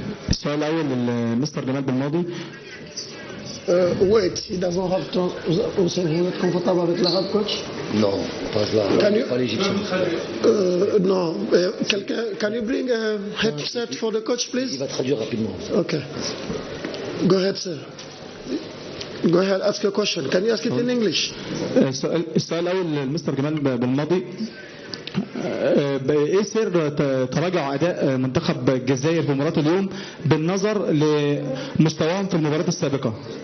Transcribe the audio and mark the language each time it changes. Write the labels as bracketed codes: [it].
[ar] السؤال الأول لمستر جمال بالماضي. [en] Wait, he doesn't have to. [fr] Vous êtes confortable avec l'arabe, coach? Non, pas l'Égyptien. Non. Quelqu'un, [en] can you bring a headset for the coach, please? [fr] Il va traduire rapidement. [en] Okay. Go ahead, sir. Go ahead, ask your question. Can you ask it in English? [ar] السؤال الأول لمستر جمال بالماضي. ايه سر تراجع اداء منتخب الجزائر في مباراه اليوم بالنظر لمستواهم في المباريات السابقه؟